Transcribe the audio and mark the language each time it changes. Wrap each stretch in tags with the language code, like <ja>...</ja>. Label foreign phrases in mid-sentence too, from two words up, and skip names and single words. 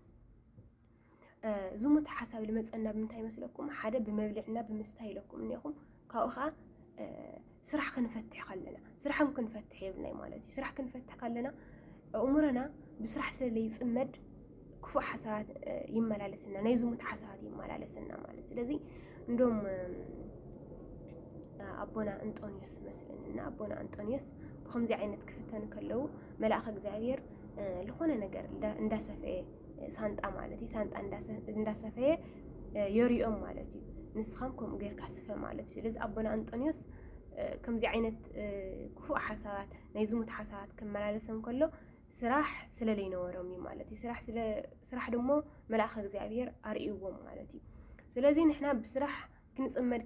<ti>ዝሙት ሓሳብ ልመፀና ብምንታይ ይመስለኩም ሓደ ብመብልዕና ብምስታይ ኢለኩም እኒኹም ካብኡ ከዓ ስራሕ ክንፈትሕ ከለና ስራሕ ክንፈትሕ ይብልናይ ማለት እዩ ስራሕ ክንፈትሕ ከለና እሙረና ብስራሕ ስለይፅመድ ክፉእ ሓሳባት ይመላለስና ናይ ዝሙት ሓሳባት ይመላለስና ማለት ስለዚ እንደም አቦና አንጦኒዮስ መስለንና አቦና አንጦኒዮስ በከምዚ ዓይነት ክፍተኑ ከለው መልአክ እግዚአብሔር</ti> <am>ለሆነ ነገር</am> <ti>እንዳሰፈየ ሳንጣ ማለት እዩ ሳንጣ እንዳሰፈየ የሪኦም ማለት እዩ ንስኻም ከምኡ ጌርካ ስፈ ማለት እዩ ስለዚ አቦና አንጦኒዮስ ከምዚ ዓይነት ክፉእ ሓሳባት ናይ ዝሙት ሓሳባት ክመላለሰም ከሎ ስራሕ ስለለይነበሮም እዩ ማለት እዩ ስራሕ ደሞ መልአክ እግዚአብሔር አርእይዎም ማለት እዩ ስለዚ ንሕና ብስራሕ ክንፅመድ</ti>